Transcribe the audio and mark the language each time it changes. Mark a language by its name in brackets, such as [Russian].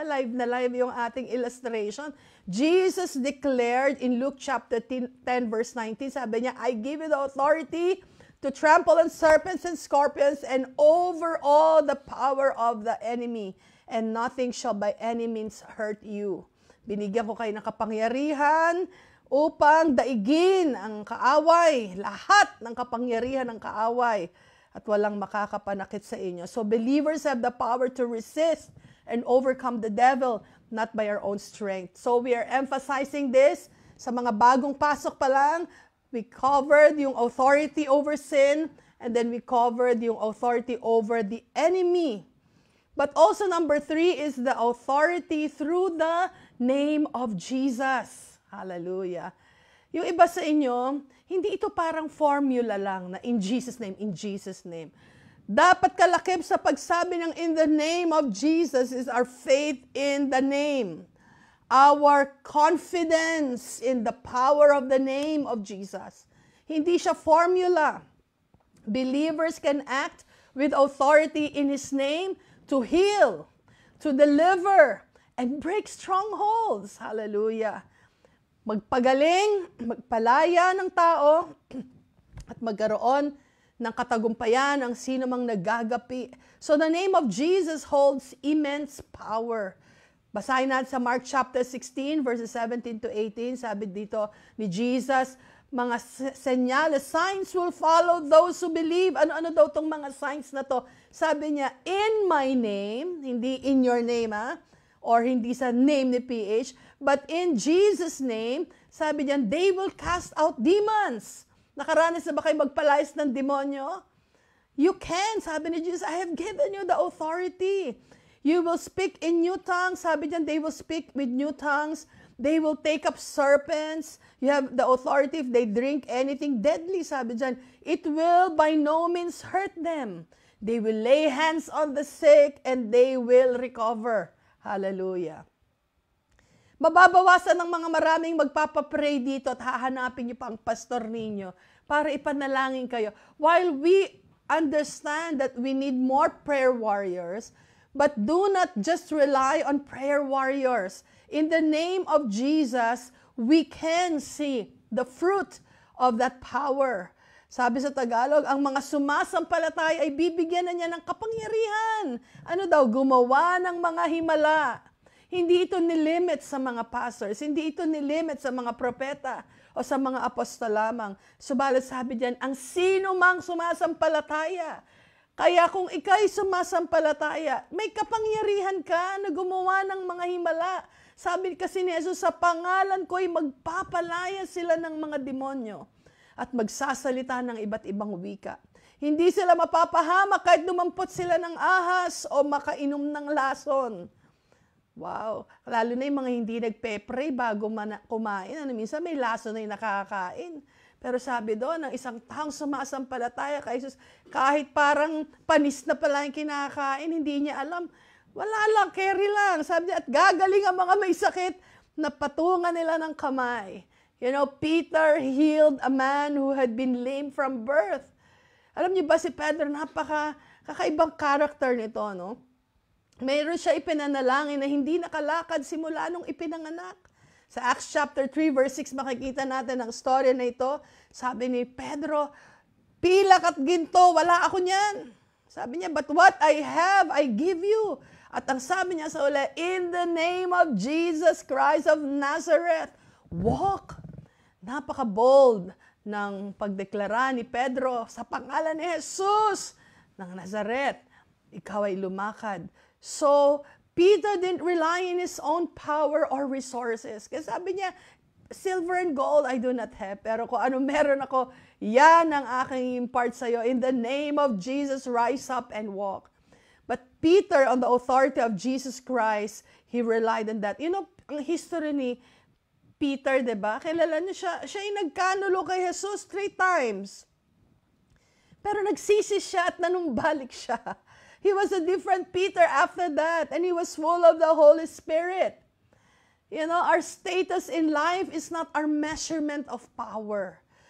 [Filipino] Live na live yung ating illustration. [English] Jesus declared in Luke chapter 10 verse 19, sabi niya, I give you the authority to trample on serpents and scorpions and over all the power of the enemy, and nothing shall by any means hurt you. [Filipino] Binigyan ko kayo ng kapangyarihan upang daigin ang kaaway, lahat ng kapangyarihan ng kaaway, at walang makakapanakit sa inyo. [English] So believers have the power to resist and overcome the devil, not by our own strength. So we are emphasizing this [Filipino] sa mga bagong pasok pa lang. [English] We covered yung authority over sin, and then we covered yung authority over the enemy. But also number 3 is the authority through the name of Jesus. [Filipino] Hallelujah. Yung iba sa inyo, hindi ito parang formula lang na [English] in Jesus' name, in Jesus' name. [Filipino] Dapat kalakip sa pagsabi ng [English] in the name of Jesus is our faith in the name. Our confidence in the power of the name of Jesus. [Filipino] Hindi siya formula. [English] Believers can act with authority in His name to heal, to deliver, and break strongholds. Hallelujah. [Filipino] Magpagaling, magpalaya ng tao, at magkaroon ng katagumpayan ang sino mang nagagapi. [English] So the name of Jesus holds immense power. [Filipino] Basahin natin sa Mark chapter 16, verses 17 to 18. Sabi dito ni Jesus, mga senyales, [English] signs will follow those who believe. [Filipino] Ano-ano daw tong mga signs na to? [English] Sabi niya, in my name, hindi in your name, or hindi sa name ni PH, but in Jesus' name, sabi niya, they will cast out demons. [Filipino] Nakaranas na ba kayo magpalayas ng demonyo? [English] You can, sabi ni Jesus, I have given you the authority. You will speak in new tongues. Sabi niya, they will speak with new tongues. They will take up serpents. You have the authority if they drink anything deadly. Sabi niya, it will by no means hurt them. They will lay hands on the sick and they will recover. Hallelujah. [Filipino] Mababawasan ng mga maraming magpapapray dito at hahanapin niyo pa ang pastor ninyo para ipanalangin kayo. [English] While we understand that we need more prayer warriors, but do not just rely on prayer warriors. In the name of Jesus, we can see the fruit of that power. [Filipino] Sabi sa Tagalog, ang mga sumasampalataya ay bibigyan na niya ng kapangyarihan. Ano daw? Gumawa ng mga himala. Hindi ito nilimit sa mga pastors. Hindi ito nilimit sa mga propeta o sa mga apostol lamang. Subalit sabi diyan, ang sino mang sumasampalataya. Kaya kung ikay sumasampalataya, may kapangyarihan ka na gumawa ng mga himala. Sabi kasi ni Jesus, sa pangalan ko'y magpapalaya sila ng mga demonyo at magsasalita ng iba't ibang wika. Hindi sila mapapahamak kahit dumampot sila ng ahas o makainom ng lason. Wow! Lalo na yung mga hindi nagpe-pray bago kumain. Minsan may lason na yung nakakain. Pero sabi doon, ng isang taong sumasampalataya kay Jesus, kahit parang panis na pala yung kinakain, hindi niya alam. Wala lang, carry lang. Sabi niya, at gagaling ang mga may sakit na patungan nila ng kamay. [English] You know, Peter healed a man who had been lame from birth. [Filipino] Alam niyo ba si Pedro, kakaibang character nito, no? Mayroon siya ipinanalangin na hindi nakalakad simula nung ipinanganak. Sa Acts chapter 3, verse 6, makikita natin ang story na ito. Sabi ni Pedro, pilak at ginto, wala ako niyan. [English] Sabi niya, but what I have, I give you. [Filipino] At ang sabi niya sa uli, [English] in the name of Jesus Christ of Nazareth, walk. [Filipino] Napaka-bold ng pagdeklara ni Pedro sa pangalan ni Jesus ng Nazaret. Ikaw ay lumakad. [English] So, Peter didn't rely on his own power or resources. [Filipino] Kasi sabi niya, [English] silver and gold I do not have. [Filipino] Pero kung ano meron ako, yan ang aking impart sa'yo. [English] In the name of Jesus, rise up and walk. But Peter, on the authority of Jesus Christ, he relied on that. You know, [Filipino] ang history ni Peter, diba? Kilala niyo siya. Siya yung nagkanulo kay Jesus 3 times. Pero nagsisi siya at nanumbalik siya. [English] He was a different Peter after that. And he was full of the Holy Spirit. You know, our status in life is not our measurement of power.